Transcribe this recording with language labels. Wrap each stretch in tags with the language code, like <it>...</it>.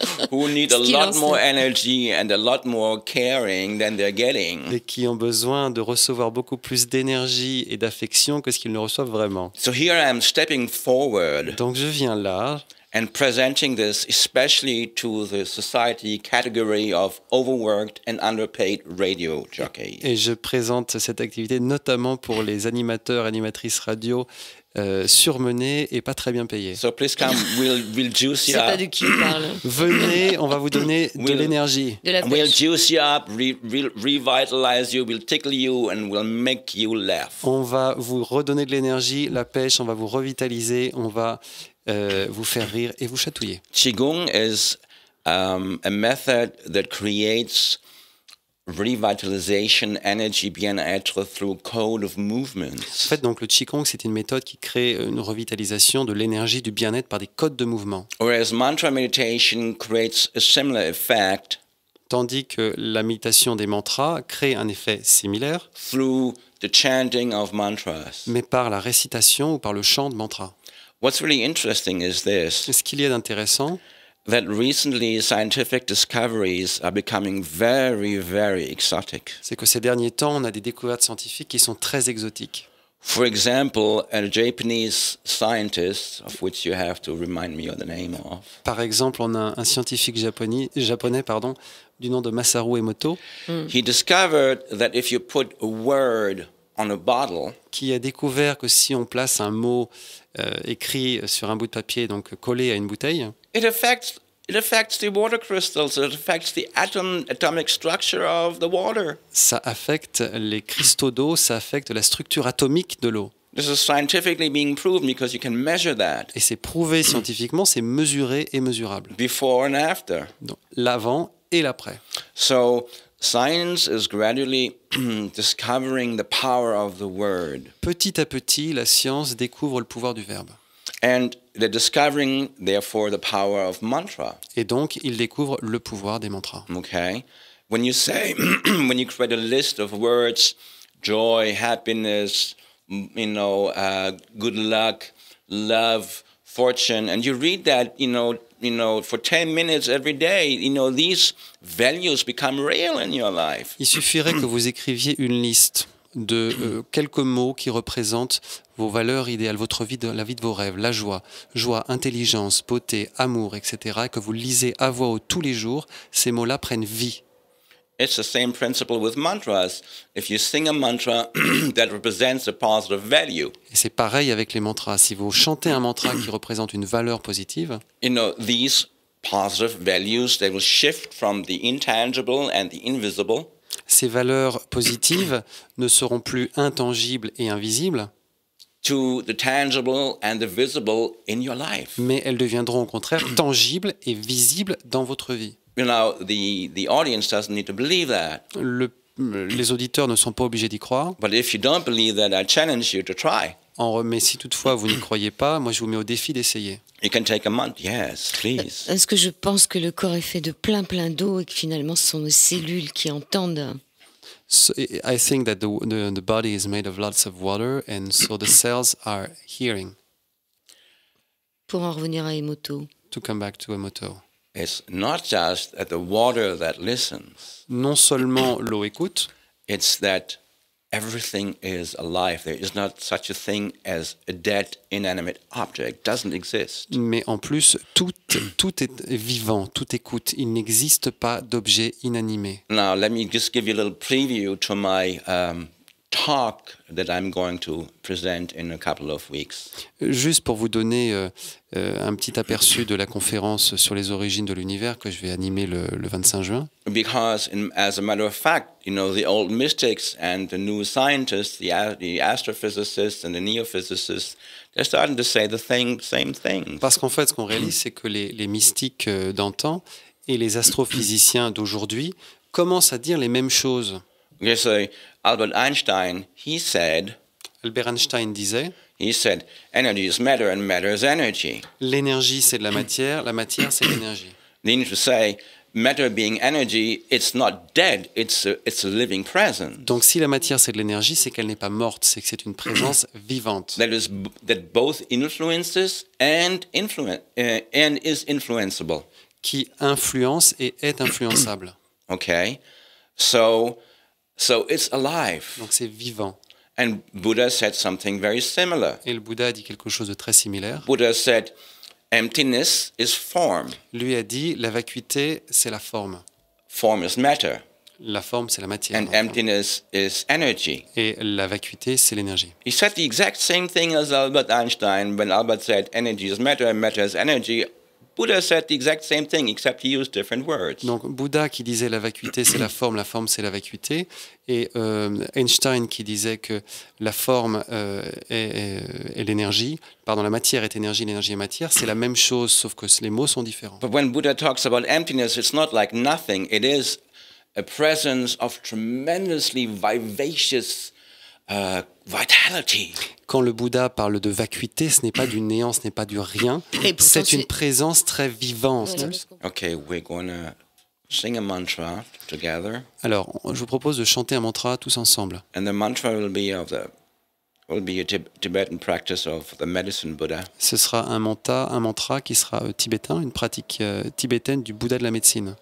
<en>who need a lot more energy and a lot more caring than they're getting.</en> <fr>Et qui ont besoin de recevoir beaucoup plus d'énergie et d'affection que ce qu'ils ne reçoivent vraiment.</fr> <en>So here I am stepping forward.</en> <fr>Donc je viens là.</fr> <en>And presenting this especially to the society category of overworked and underpaid radio jockeys.</en> <fr>Et je présente cette activité notamment pour les animateurs, animatrices radio surmenés et pas très bien payés.</fr> <en>So please come, we'll juice you up.</en> <fr>C'est</fr> <en>up.</en> <fr>pas de qui il parle. Venez, on va vous donner de l'énergie.</fr> <en>We'll juice you up, revitalize you, we'll tickle you and we'll make you laugh.</en> <fr>On va vous redonner de l'énergie, la pêche, on va vous revitaliser, on va vous faire rire et vous chatouiller.</fr> <en>Qigong is a method that creates revitalization, energy, bien-être through code of movements.</en> <fr>En fait, donc le Qigong, c'est une méthode qui crée une revitalisation de l'énergie, du bien-être par des codes de mouvement.</fr> <en>Whereas mantra meditation creates a similar effect.</en> <fr>Tandis que la méditation des mantras crée un effet similaire.</fr> <en>Through the chanting of mantras.</en> <fr>Mais par la récitation ou par le chant de mantras.</fr> <en>What's really interesting is this.</en> <fr>Ce qu'il y a d'intéressant,</fr> <en>that recently scientific discoveries are becoming very, very exotic.</en> <fr>C'est que ces derniers temps, on a des découvertes scientifiques qui sont très exotiques.</fr> <en>For example, a Japanese scientist, of which you have to remind me of the name of.</en> <fr>Par exemple, on a un scientifique japonais, du nom de Masaru Emoto.</fr> <en>He discovered that if you put a word on a bottle,</en> <fr>qui a découvert que si on place un mot écrit sur un bout de papier, donc collé à une bouteille,</fr> <en>it affects it affects the water crystals. It affects the atomic structure of the water.</en> <fr>Ça affecte les cristaux d'eau, ça affecte la structure atomique de l'eau.</fr> <en>This is scientifically being proven because you can measure that</en> <fr>Et c'est prouvé scientifiquement, c'est mesuré et mesurable.</fr> <en>before and after.</en> <fr>Donc, l'avant et l'après.</fr> <en>So science is gradually discovering the power of the word.</en> <fr>Petit à petit, la science découvre le pouvoir du verbe.</fr> <en>And they're discovering, therefore, the power of mantra.</en> <fr>Et donc, il découvre le pouvoir des mantras.</fr> <en>Okay? When you say, when you create a list of words, joy, happiness, good luck, love, fortune, and you read that, for 10 minutes every day, these values become real in your life.</en> <fr>Il suffirait que vous écriviez une liste de quelques mots qui représentent vos valeurs idéales, votre vie, la vie de vos rêves, la joie, intelligence, beauté, amour, etc., et que vous lisez à voix haute tous les jours, ces mots-là prennent vie.</fr> <en>It's the same principle with mantras. If you sing a mantra that represents a positive value,</en> <fr>Et c'est pareil avec les mantras. Si vous chantez un mantra qui représente une valeur positive,</fr> <en>these positive values, they will shift from the intangible and the invisible</en> <fr>ces valeurs positives ne seront plus intangibles et invisibles,</fr> <en>to the tangible and the visible in your life.</en> <fr>mais elles deviendront au contraire tangibles et visibles dans votre vie.</fr> <en>The audience doesn't need to believe that.</en> <fr>Les auditeurs ne sont pas obligés d'y croire.</fr> <en>But if you don't believe that, I challenge you to try.</en> <fr>Mais si toutefois vous n'y croyez pas, moi je vous mets au défi d'essayer.</fr> <en>You can take a month, yes, please.</en> <fr>Est-ce que je pense que le corps est fait de plein d'eau et que finalement ce sont nos cellules qui entendent?</fr> <en>So, I think that the body is made of lots of water and so the cells are hearing.</en> <fr>Pour en revenir à Emoto.</fr> <en>To come back to Emoto. It's not just that the water that listens.</en> <fr>Non seulement l'eau écoute,</fr> <en>it's that everything is alive. There is not such a thing as a dead, inanimate object. Doesn't exist.</en> <fr>Mais en plus, tout est vivant, tout écoute. Il n'existe pas d'objet inanimé.</fr> <en>Now, let me just give you a little preview to my talk that I'm going to present in a couple of weeks.</en> <fr>Juste pour vous donner un petit aperçu de la conférence sur les origines de l'univers que je vais animer le 25 juin.</fr> <en>Because, as a matter of fact, the old mystics and the new scientists, the astrophysicists and the neophysicists, they're starting to say the same thing.</en> <fr>Parce qu'en fait, ce qu'on réalise, c'est que les mystiques d'antan et les astrophysiciens d'aujourd'hui commencent à dire les mêmes choses.</fr> <en>Okay, so Albert Einstein,</en> <fr>Albert Einstein disait,</fr> <en>energy is matter and matter is energy.</en> <fr>L'énergie, c'est de la matière c'est de l'énergie.</fr> <en>Meaning to say, matter being energy, it's not dead, it's a living presence.</en> <fr>Donc si la matière, c'est de l'énergie, c'est qu'elle n'est pas morte, c'est que c'est une présence vivante.</fr> <en>That both influences and is influenceable.</en> <fr>Qui influence et est influençable.</fr> <en>Okay, so it's alive.</en> <fr>Donc c'est vivant.</fr> <en>And Buddha said something very similar.</en> <fr>Et le Bouddha a dit quelque chose de très similaire.</fr> <en>Buddha said, emptiness is form.</en> <fr>Lui a dit, la vacuité, c'est la forme.</fr> <en>Form is matter.</en> <fr>La forme, c'est la matière.</fr> <en>And emptiness is energy.</en> <fr>Et la vacuité, c'est l'énergie.</fr> <en>He said the exact same thing as Albert Einstein. When Albert said energy is matter and matter is energy, Buddha said the exact same thing, except he used different words.</en> <fr>Donc Bouddha qui disait la vacuité c'est la forme c'est la vacuité, et Einstein qui disait que la forme est l'énergie, pardon, la matière est énergie, l'énergie est matière, c'est la même chose, sauf que les mots sont différents.</fr> <en>But when Buddha talks about emptiness, it's not like nothing. It is a presence of tremendously vivacious vitality.</en> <fr>Quand le Bouddha parle de vacuité, ce n'est pas du néant, ce n'est pas du rien, c'est une présence très vivante.</fr> <en>Okay, we're going to sing a mantra together.</en> <fr>Alors, je vous propose de chanter un mantra tous ensemble.</fr> <en>And the mantra will be a Tibetan practice of the medicine Buddha.</en> <fr>Ce sera un mantra qui sera tibétain, une pratique tibétaine du Bouddha de la médecine.</fr>